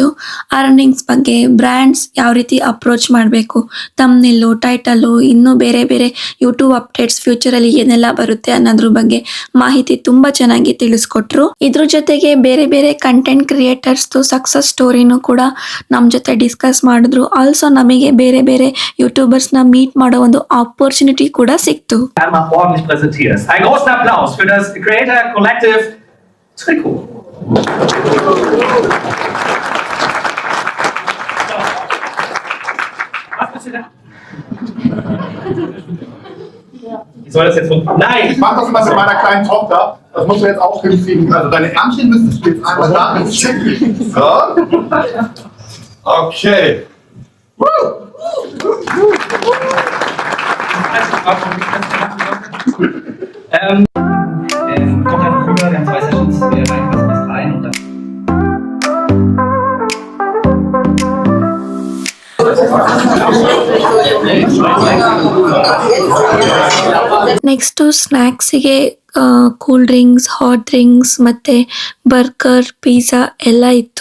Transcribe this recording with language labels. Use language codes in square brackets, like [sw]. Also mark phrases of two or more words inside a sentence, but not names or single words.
[kn] ಅರ್ನಿಂಗ್ಸ್ ಬಗ್ಗೆ, ಬ್ರ್ಯಾಂಡ್ಸ್ ಯಾವ ರೀತಿ ಅಪ್ರೋಚ್ ಮಾಡಬೇಕು, [en] thumbnail, title, [kn] ಇನ್ನೂ ಬೇರೆ [en] YouTube updates, [kn] ಫ್ಯೂಚರಲ್ಲಿ ಏನೆಲ್ಲ ಬರುತ್ತೆ ಅನ್ನೋದ್ರ ಬಗ್ಗೆ ಮಾಹಿತಿ ತುಂಬಾ ಚೆನ್ನಾಗಿ ತಿಳಿಸ್ಕೊಟ್ರು. ಇದ್ರ ಜೊತೆಗೆ ಬೇರೆ [en] content creators success story [kn] ಕೂಡ ನಮ್ಮ ಜೊತೆ ಡಿಸ್ಕಸ್ ಮಾಡಿದ್ರು. ಆಲ್ಸೋ ನಮಗೆ ಬೇರೆ ಯೂಟ್ಯೂಬರ್ಸ್ನ ಮೀಟ್ ಮಾಡೋ ಒಂದು ಆಪರ್ಚುನಿಟಿ ಕೂಡ ಸಿಕ್ತು. [de] Trikot. Was bist du da? Wie soll das jetzt funktionieren? Nein! Ich mach das mal mit meiner kleinen Tochter. Das musst du jetzt auch hinkriegen. Also deine Ärmchen müsstest du jetzt einmal da hinschicken. So. Okay. Woo! Kommt einfach rüber, wir haben 2 Sessions, wir reinpassen das rein und dann. [en] next snacks cool drinks, hot drinks [kn] ಮತ್ತೆ [en] burger, pizza [kn] ಎಲ್ಲ ಇತ್ತು.